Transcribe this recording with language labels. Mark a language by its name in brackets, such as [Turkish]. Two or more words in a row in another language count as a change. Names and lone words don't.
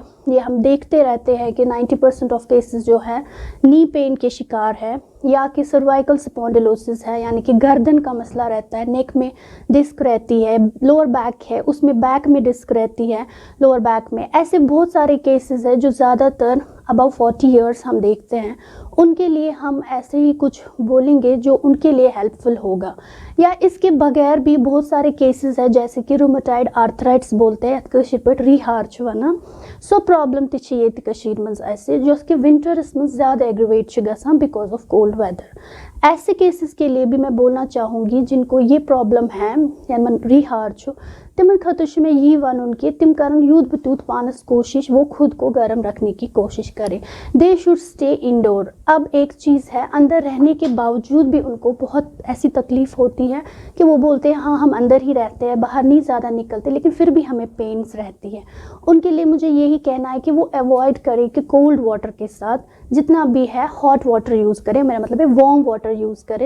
[Hindi] ये हम देखते रहते हैं कि 90% [English] of cases [Hindi] जो है [English] knee pain [Hindi] के शिकार है, या कि [English] cervical spondylosis [Hindi] है, यानी कि गर्दन का मसला रहता है, नेक में डिस्क रहती है, [English] lower back [Hindi] है उसमें बैक में डिस्क रहती है, [English] lower back [Hindi] में। ऐसे बहुत सारे केसेस है जो ज़्यादातर [English] above 40 years [Hindi] हम देखते हैं। उनके लिए हम ऐसे ही कुछ बोलेंगे जो उनके लिए हेल्पफुल होगा। या इसके बगैर भी बहुत सारे केसेस है जैसे कि [English] rheumatoid arthritis [Hindi] बोलते हैं [Kashmiri] कशीर पे रीहार्च वना सो प्रॉब्लम तिछ ये कशीर मज [Hindi] ऐसे जो कि विंटर्स में ज़्यादा एग्रीवेट गसान [English] because of cold weather. [Hindi] ऐसे केसेस के लिए भी मैं बोलना चाहूँगी जिनको ये प्रॉब्लम है या रीहार्च हो, [Kashmiri] तिमन खतुश में ये वन कि तिम करन यूद बतूत पानस कोशिश [Hindi] वो खुद को गर्म रखने की कोशिश करें। [English] they should stay indoor. [Hindi] अब एक चीज़ है, अंदर रहने के बावजूद भी उनको बहुत ऐसी तकलीफ़ होती है कि वो बोलते हैं हाँ हम अंदर ही रहते हैं, बाहर नहीं ज़्यादा निकलते, लेकिन फिर भी हमें पेन्स रहती है। उनके लिए मुझे यही कहना है कि वो अवॉइड करें कि [English] cold water [Hindi] के साथ जितना भी है [English] hot water use [Hindi] करें, मेरा मतलब है [English] warm water use [Hindi] करें।